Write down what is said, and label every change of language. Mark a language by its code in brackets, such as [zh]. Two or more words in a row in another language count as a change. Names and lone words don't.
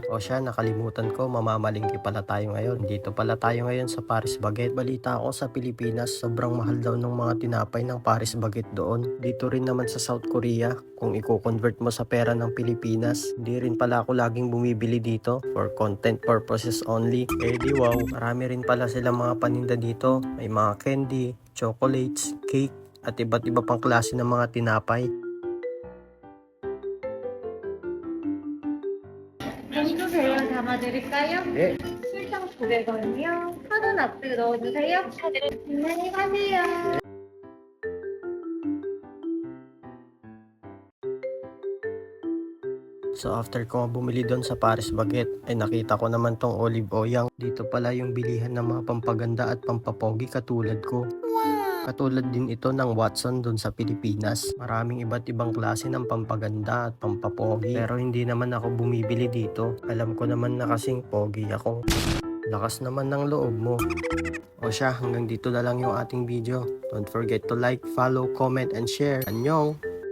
[tl] O siya, nakalimutan ko, mamamalingki pala tayo ngayon. Dito pala tayo ngayon sa Paris Baguette. Balita ako sa Pilipinas, sobrang mahal daw ng mga tinapay ng Paris Baguette doon. Dito rin naman sa South Korea, kung i-convert mo sa pera ng Pilipinas, hindi rin pala ako laging bumibili dito [en] for content purposes only. [tl] Eh di wow, marami rin pala silang mga paninda dito. May mga candy, chocolates, cake, at iba't iba pang klase ng mga tinapay. [ko] 정수세요 담아드릴까요? 네. 술장 900원이요. 카드 납부 넣어주세요. 안녕히 가세요. [en] So after [tl] ko bumili doon sa Paris Baguette, ay nakita ko naman tong Olive Oyang. Dito pala yung bilihan ng mga pampaganda at pampapogi katulad ko. Katulad din ito ng Watson doon sa Pilipinas. Maraming iba't ibang klase ng pampaganda at pampapogi. Pero hindi naman ako bumibili dito. Alam ko naman na kasing pogi ako. Lakas naman ng loob mo. O siya, hanggang dito na lang yung ating video. [en] Don't forget to like, follow, comment, and share. Annyeong!